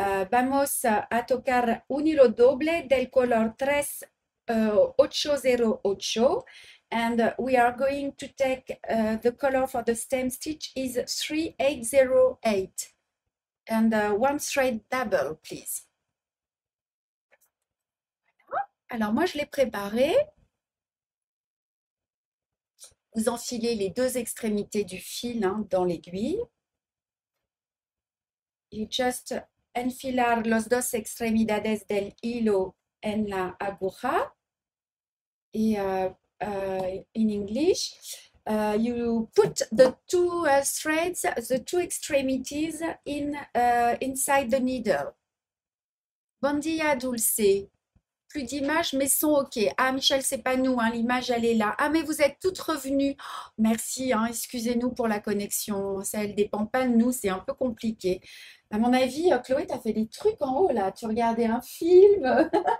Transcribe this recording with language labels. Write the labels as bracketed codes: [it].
[es] Vamos a tocar un hilo doble del color 3808 [en] and we are going to take the color for the stem stitch is 3808 and one thread double please. [fr] Alors moi je l'ai préparé. Vous enfilez les deux extrémités du fil dans l'aiguille. [en] You just [es] enfilar los dos extremidades del hilo en la aguja. [en] Y in English, you put the two threads, the two extremities inside the needle. [fr] Bon dia, Dulce. Plus d'image, mais son OK. Ah, Michel, c'est pas nous, hein, l'image, elle est là. Ah, mais vous êtes toutes revenues. Oh, merci, hein, excusez-nous pour la connexion. Ça, elle dépend pas de nous, c'est un peu compliqué. À mon avis, Chloé, tu as fait des trucs en haut, là. Tu regardais un film.